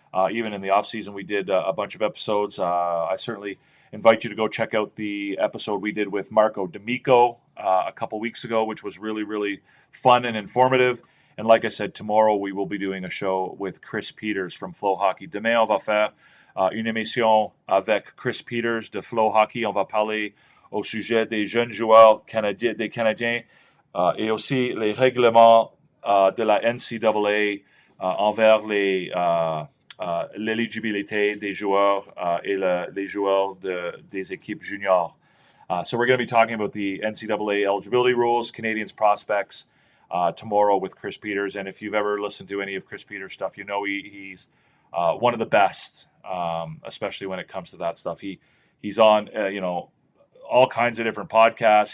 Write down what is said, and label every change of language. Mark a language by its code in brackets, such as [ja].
[en] Even in the off season, we did a bunch of episodes. I certainly invite you to go check out the episode we did with Marco D'Amico a couple weeks ago, which was really, really fun and informative. And like I said, tomorrow we will be doing a show with Chris Peters from Flow Hockey. [fr] Demain, on va faire une émission avec Chris Peters de Flow Hockey. On va parler au sujet des jeunes joueurs des Canadiens et aussi les règlements de la NCAA envers l'éligibilité des joueurs et les joueurs des équipes juniors. [en] So we're going to be talking about the NCAA eligibility rules, Canadiens prospects, tomorrow with Chris Peters. And if you've ever listened to any of Chris Peters' stuff, you know he's one of the best, especially when it comes to that stuff. He's on, all kinds of different podcasts.